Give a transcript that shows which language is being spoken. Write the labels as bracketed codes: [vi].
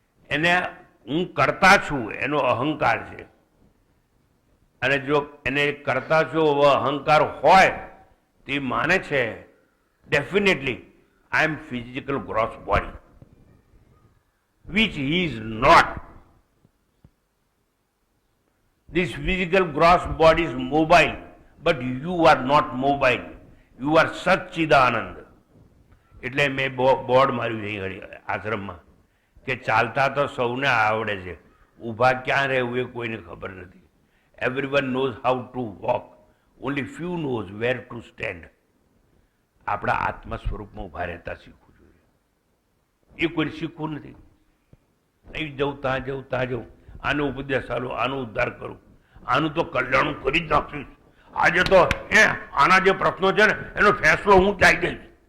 [gu] એને હું કરતા છું એનો અહંકાર છે. અને જો એને કરતા છું એવો અહંકાર હોય તો એ માને છે [en] Definitely I am physical gross body, which he is not. This physical gross body is mobile, but you are not mobile. You are Satchidanand. [gu] એટલે મેં બોર્ડ માર્યું છે અહીં આશ્રમમાં કે ચાલતા તો સૌને આવડે છે, ઊભા ક્યાં રહેવું એ કોઈને ખબર નથી. [en] Everyone knows how to walk. Only few knows where to stand. [gu] આપણા આત્મા સ્વરૂપમાં ઊભા રહેતા શીખવું જોઈએ. એ કોઈ શીખવું નથી. અહીં જવું ત્યાં જવું ત્યાં જવું, આનો ઉપદેશ આલો, આનો ઉદ્ધાર કરું, આનું તો કલ્યાણ કરી જ નાખીશ, આજે તો આના જે પ્રશ્નો છે ને એનો ફેસલો હું ચાઈ દઈશ.